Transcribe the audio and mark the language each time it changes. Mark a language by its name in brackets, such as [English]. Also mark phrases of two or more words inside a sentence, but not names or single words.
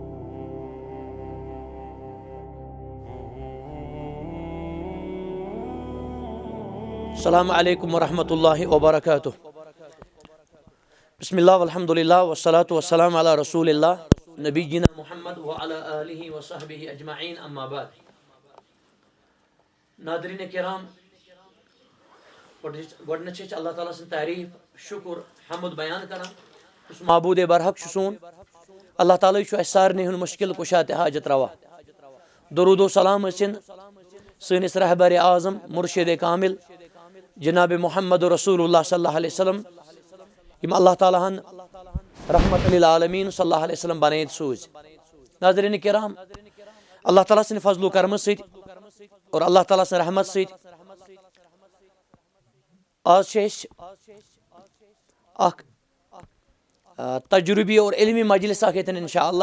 [Arabic] السلام علیکم ورحمۃ اللہ وبرکاتہ. بسم اللہ والحمدللہ والصلاة والسلام علی رسول اللہ نبینا محمد وعلی آلہ وصحبہ اجمعین، اما بعد. [Kashmiri] ناظرین کرام، گۄڈنیٚتھ اللہ تعالیٰ سٕنٛز تعریف شکر حمد بیان کران. یُس معبوٗدِ برحق چھُ سون اللہ تعالیٰ چھُ اَسہِ سارنٕے ہُنٛد مُشکِل کُشا تہِ حاجت روا. درود و سلام ٲسِن سٲنِس رہبرِ اعظم مرشد کامل جناب محمد رسول اللہ [Arabic] صلی اللہ علیہ وسلم، [Kashmiri] یم اللہ تعالیٰ ہن رحمت للعالمین [Arabic] صلی اللہ علیہ وسلم [Kashmiri] بنٲیِتھ سوٗزۍ. ناظریٖن کرام، اللہ تعالیٰ سٕنٛدِ فضل و کرمہٕ سۭتۍ اور اللہ تعالیٰ سٕنٛدِ رحمت سۭتۍ آز چھِ أسۍ اکھ تجربی اور علمی مجلس اکھ ییٚتٮ۪ن [Arabic] انشاء اللہ.